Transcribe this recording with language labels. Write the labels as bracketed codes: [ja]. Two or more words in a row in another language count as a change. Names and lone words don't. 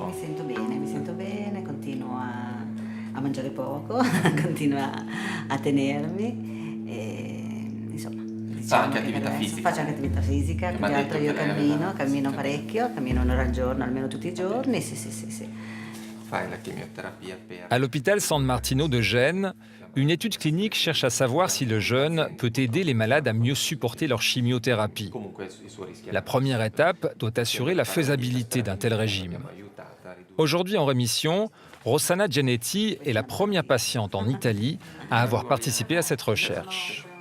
[it] Mi sento bene, continuo a mangiare poco, continuo a tenermi e insomma... Fa anche che attività adesso fisica? Faccio anche attività fisica, più che altro io cammino parecchio, cammino un'ora al giorno, almeno tutti i giorni, sì. Fai la chimioterapia per... [fr] À l'hôpital San Martino de Gênes, une étude clinique cherche à savoir si le jeûne peut aider les malades à mieux supporter leur chimiothérapie. La première étape doit assurer la faisabilité d'un tel régime. Aujourd'hui en rémission, Rossana Gianetti est la première patiente en Italie à avoir participé à cette recherche.